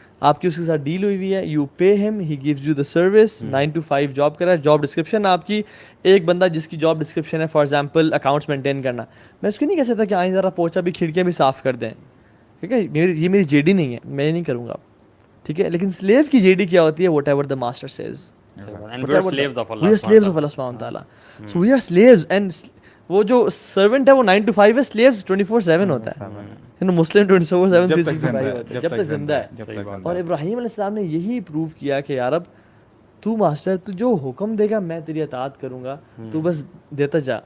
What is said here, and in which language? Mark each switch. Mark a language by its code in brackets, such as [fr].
[ur] آپ کی اس کے ساتھ ڈیل ہوئی ہوئی ہے, [en] you pay ہم, he gives you the service, [ur] 9 to 5 job کر رہا ہے. جاب ڈسکرپشن آپ کی, ایک بندہ جس کی جاب ڈسکرپشن ہے فار ایگزامپل اکاؤنٹس مینٹین کرنا, میں اس کو نہیں کہہ سکتا کہ آئیں ذرا پوچھا بھی, کھڑکیاں بھی صاف کر دیں. ٹھیک ہے, یہ میری جے ڈی نہیں ہے, میں یہ نہیں کروں گا. ٹھیک ہے, لیکن سلیو کی جے ڈی کیا ہوتی ہے, [en] Whatever the master says. We are slaves of Allah subhanahu wa ta'ala. So we are slaves, and [ur] وہ جو سرونٹ ہے وہ 9 to 5 ہے, slaves 24/7 ہوتا ہے. مسلم 24/7 جب تک زندہ ہے. اور ابراہیم علیہ السلام نے یہی پروو کیا کہ یا رب تو ماسٹر, تو جو حکم دے گا میں تیری اطاعت کروں گا, تو بس دیتا جا.